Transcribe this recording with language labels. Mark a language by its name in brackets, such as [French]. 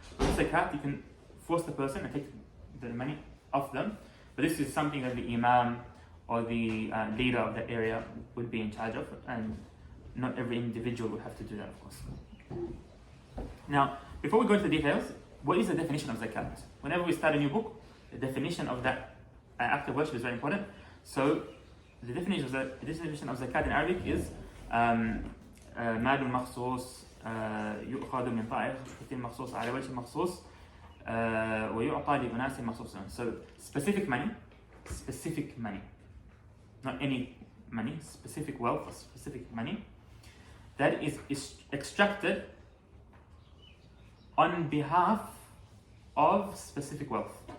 [English] With zakat, you can force the person and take the money off them, but this is something that the imam or the leader of that area would be in charge of, and not every individual would have to do that, of course. Now, before we go into the details, what is the definition of zakat? Whenever we start a new book, the definition of that act of worship is very important. So, the definition of zakat in Arabic is [Arabic] مال مخصوص يؤخذ من طائر مخصوص على وجه مخصوص ويعطى لأناس مخصوصين. [English] So, specific money, not any money, specific wealth or specific money that is extracted on behalf of specific wealth.